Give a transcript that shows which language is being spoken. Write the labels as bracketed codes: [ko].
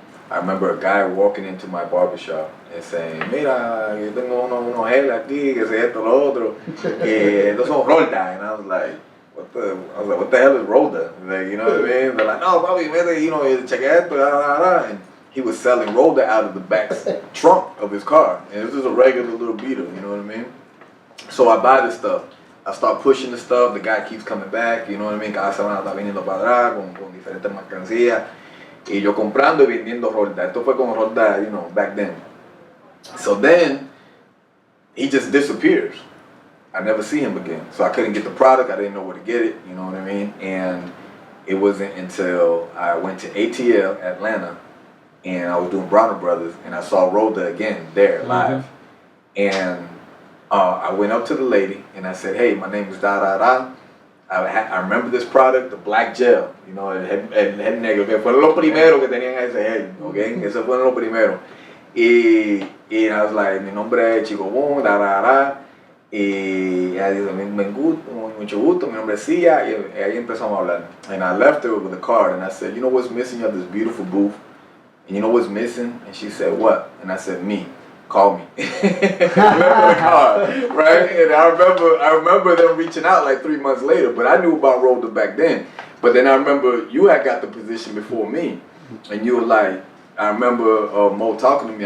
[en] I remember a guy walking into my barbershop and saying, [es] mira, yo tengo unos gel aquí, que se esto, lo otro, estos son Rolda. [en] And I was like, what the hell is Rolda? Like, you know what I mean? They're like, [es] no, papi, vete, [en] you know, check [es] esto, [en] and he was selling Rolda out of the back trunk of his car. And it was just a regular little beater, you know what I mean? So I buy this stuff. I start pushing the stuff, the guy keeps coming back, you know what I mean? [es] Cada semana está viniendo para atrás con diferentes mercancías. Y yo comprando y vendiendo Rolda. Esto fue con Rolda, [en] you know, back then. So then, he just disappears. I never see him again. So I couldn't get the product, I didn't know where to get it, you know what I mean? And it wasn't until I went to ATL, Atlanta, and I was doing Browner Brothers, and I saw Rolda again there, live. And I went up to the lady, and I said, hey, my name is da-da-da. I remember this product, the black gel, you know, [es] el head negro, que fueron los primeros que tenían ese head, okay? Esos fueron los primeros. Y [en] I was like, [es] mi nombre es Chico Boom, y ella dijo, mucho gusto, mi nombre es Cia, y ahí empezamos a hablar. [en] And I left her with a card, and I said, you know what's missing? You have this beautiful booth, and you know what's missing? And she said, what? And I said, me. Call me. Left the card, right? And I remember them reaching out like 3 months later, but I knew about Rolda back then. But then I remember you had got the position before me, and you were like, I remember Mo talking to me.